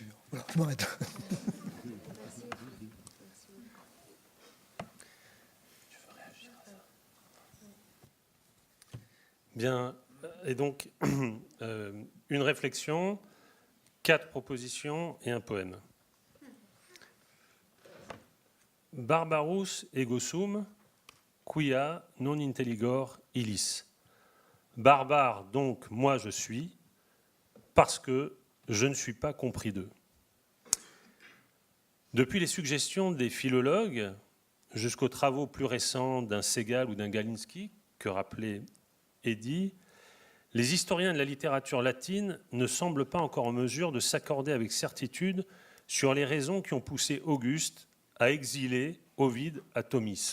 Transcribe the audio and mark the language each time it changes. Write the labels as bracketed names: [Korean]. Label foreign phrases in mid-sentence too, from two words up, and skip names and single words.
[French] Voilà, je m'arrête. Bien, et donc, une réflexion, 4 propositions et un poème. [Latin] Barbarus ego sum, quia non intelligor illis. [French] Barbare, donc, moi je suis, parce que je ne suis pas compris d'eux. Depuis les suggestions des philologues jusqu'aux travaux plus récents d'un Segal ou d'un Galinsky, que rappelait Eddy, les historiens de la littérature latine ne semblent pas encore en mesure de s'accorder avec certitude sur les raisons qui ont poussé Auguste à exiler Ovide à Tomis.